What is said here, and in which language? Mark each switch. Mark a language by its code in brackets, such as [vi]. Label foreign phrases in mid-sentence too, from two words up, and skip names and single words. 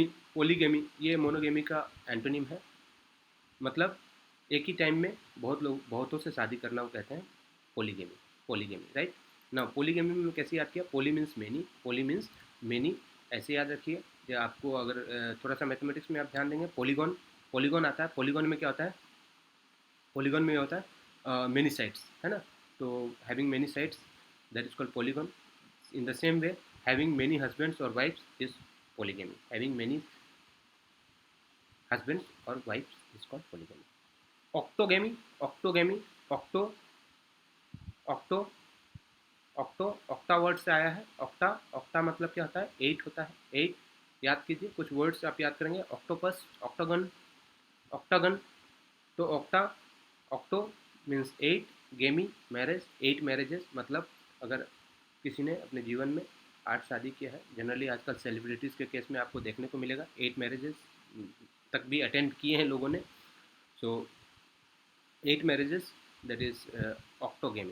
[hi] पोलीगेमी ये मोनोगेमी का एंटोनिम है, मतलब एक ही टाइम में बहुत लोग, बहुतों से शादी करना को कहते हैं पोलीगेमी। पोलीगेमी, राइट ना। पोलीगेमी में कैसे याद किया? [en] poly means many, poly means many, [hi] ऐसे याद रखिए। या आपको अगर थोड़ा सा मैथमेटिक्स में आप ध्यान देंगे, पॉलीगॉन, पॉलीगॉन आता है। पॉलीगॉन में क्या होता है? पॉलीगॉन में होता है [en] many sides, [hi] है ना। [en] तो having many sides, that is called polygon. in the same way, having many husbands or wives is polygamy. Having many husbands or wives is called polygamy. [hi] Octogamy, octogamy, octo, octo, octo, octa वर्ड से आया है। octa, octa मतलब क्या होता है? 8 होता है। 8 याद कीजिए, कुछ वर्ड्स आप याद करेंगे। [en] octopus, octagon, octagon. [hi] तो octa, octo [en] means 8, gamy marriage, 8 marriages, [hi] मतलब अगर किसी ने अपने जीवन में 8 शादी किया है, जनरली आजकल सेलिब्रिटीज़ के केस में आपको देखने को मिलेगा 8 मैरिजेस तक भी अटेंड किए हैं लोगों ने। [en] so 8 marriages, that is octogamy.